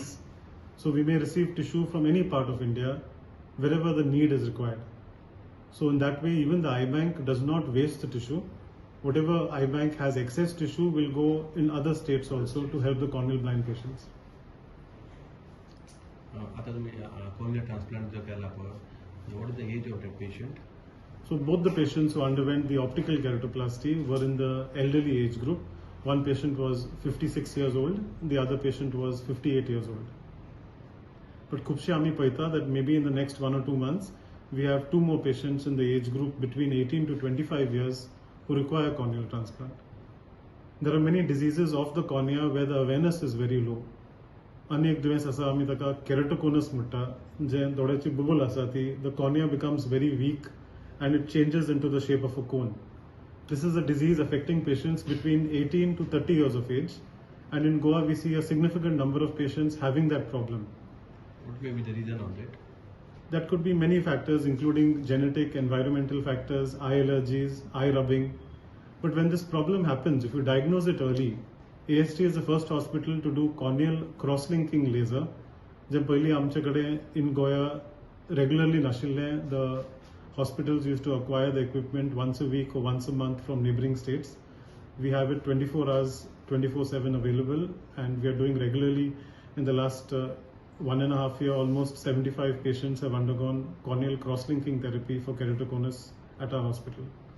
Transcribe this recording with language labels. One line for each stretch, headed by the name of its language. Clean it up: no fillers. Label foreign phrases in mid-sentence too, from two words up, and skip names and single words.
English: So we may receive tissue from any part of India wherever the need is required. So in that way, even the eye bank does not waste the tissue. Whatever eye bank has excess tissue will go in other states also to help the corneal blind patients.
Konkani: आता तुम्ही cornea transplant जर केला आपण,
English: what is the age of the patient? So both the patients who underwent the optical keratoplasty were in the elderly age group. One patient was 56 years old, the other patient was 58 years old. But
Konkani: खुबशे आम्ही पळयता
English: that maybe in the next 1 or 2 months, we have 2 more patients in the age group between 18 to 25 years who require corneal transplant. There are many diseases of the cornea where the awareness is very low.
Konkani: आनी एक दुयेंस आसा आमी ताका केरेटोकोनस म्हणटा, जे दोळ्याची बुबूल आसा ती,
English: the cornea becomes very weak and it changes into the shape of a cone. This is a disease affecting patients between 18 to 30 years of age, and in Goa we see a significant number of patients having that problem. What may be the reason of that? That could be many factors, including genetic, environmental factors, eye allergies, eye rubbing. But when this problem happens, if you diagnose it early, AST is the first hospital to do corneal cross-linking laser.
Konkani: जे पयलीं आमचे कडेन
English: in Goa regularly नाशिल्ले, the hospitals used to acquire the equipment once a week or once a month from neighboring states. We have it 24 hours, 24/7 available, and we are doing regularly. In the last 1.5 years, almost 75 patients have undergone corneal cross-linking therapy for keratoconus at our hospital.